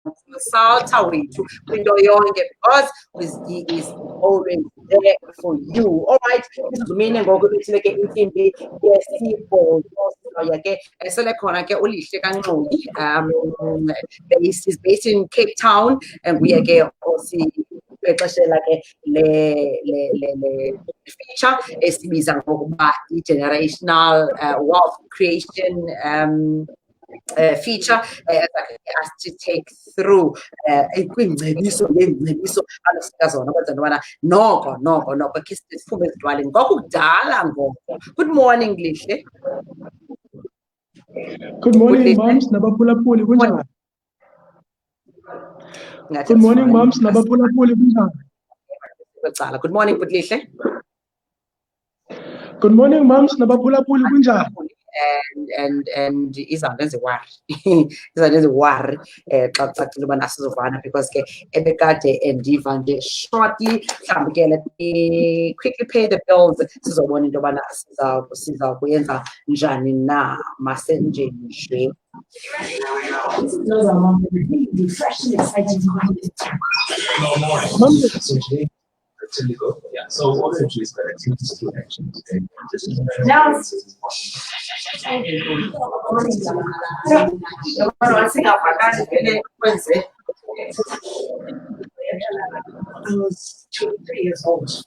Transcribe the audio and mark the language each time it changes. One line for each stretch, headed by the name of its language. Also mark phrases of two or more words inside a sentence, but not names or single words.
Xhosa: consulta wethu into yonke
English: because he is always there for you. All right,
Xhosa: isizumini ngoku lethile ke intsimbi yesibhozo ke esele khona ke ulihle kaNxoli
English: is based in Cape Town and we
Xhosa: ke osiqeqeshela ke le feature esibiza ngokuba i-
English: generational wealth creation feature as to take through
Xhosa: kwingcebiso ngengcebiso anosika zona kwenza into yobana noko khe siphume ezidwaleni ngokudala ngoko.
English: Good morning Lihle. Good morning moms
Xhosa: nabaphulaphuli kunjani?
English: Good morning moms
Xhosa: nabaphulaphuli kunjani?
English: Good morning Lihle. Good morning moms
Xhosa: nabaphulaphuli kunjani? And izanto eziwari xa kucacile ubana asizovana because ke ebekade endiva nje shortly mhlawumbi ke
English: let me quickly pay the bills
Xhosa: sizobona into yobana siza kuyenza njani na masenje nje.
English: Yeah, so what essentially is better to action today. I was 2 or 3 years old.